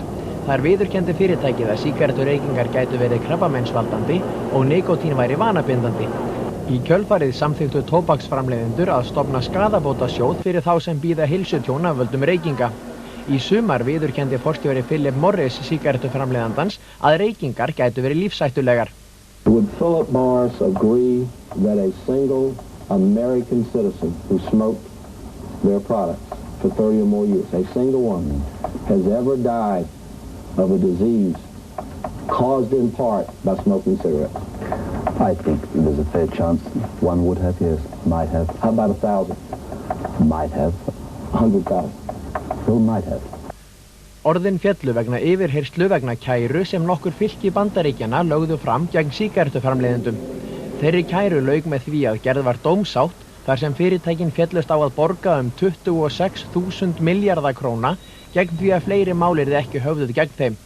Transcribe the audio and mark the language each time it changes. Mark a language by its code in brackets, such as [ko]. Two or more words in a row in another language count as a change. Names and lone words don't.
[is] Þar viðurkenndi fyrirtækið að sígarettureykingar gætu verið krabbameinsvaldandi og nikótín væri vanabindandi. Í kjölfarið samþykktu tóbaksframleiðendur að stofna skaðabótasjóð fyrir þá sem bíða heilsutjón af völdum reykinga. Í sumar viðurkenndi forstjóri Philip Morris sígarettuframleiðandans að reykingar gætu verið lífshættulegar. [en] Would Philip Morris agree that a single American citizen who smoked their products for 30 or more years, a single one, has ever died of a disease caused in part by smoking cigarettes? I think there's a fair chance one would have, yes, might have. How about 1,000? Might have. 100,000? Still might have. [is] Orðin féllu vegna yfirheyrslu vegna kæru sem nokkur fylki Bandaríkjanna lögðu fram gegn sígarettuframleiðendum. Þeirri kæru lauk með því að gerð var dómsátt þar sem fyrirtækin féllust á að borga 26.000 milljarða króna gegn því að fleiri mál yrðu ekki höfðuð gegn þeim.